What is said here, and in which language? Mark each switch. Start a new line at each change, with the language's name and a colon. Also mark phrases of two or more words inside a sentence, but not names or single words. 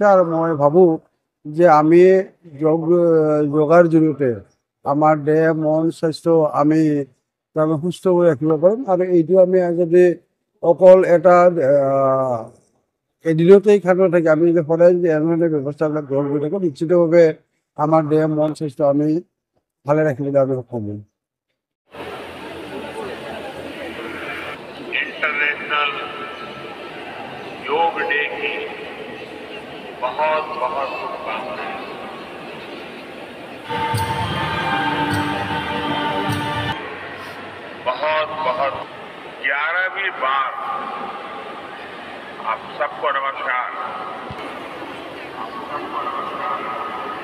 Assamese: আৰু মই ভাবোঁ যে আমি যোগাৰ জৰিয়তে আমাৰ দেহ মন স্বাস্থ্য আমি তাৰমানে সুস্থ কৰি ৰাখিব পাৰিম। আৰু এইটো আমি যদি অকল এটা এদিনতেই খাদ্য থাকে, আমি যদি সদায় যদি এনেধৰণে ব্যৱস্থাবিলাক গ্ৰহণ কৰি থাকোঁ, নিশ্চিতভাৱে আমাৰ দেহ মন স্বাস্থ্য আমি ভালে ৰাখিবলৈ আমি সক্ষম হ'ম।
Hindi: इंटरनेशनल योग डे की बहुत बहुत शुभकामनाएं। बहुत बहुत 11वीं बार आप सबको नमस्कार।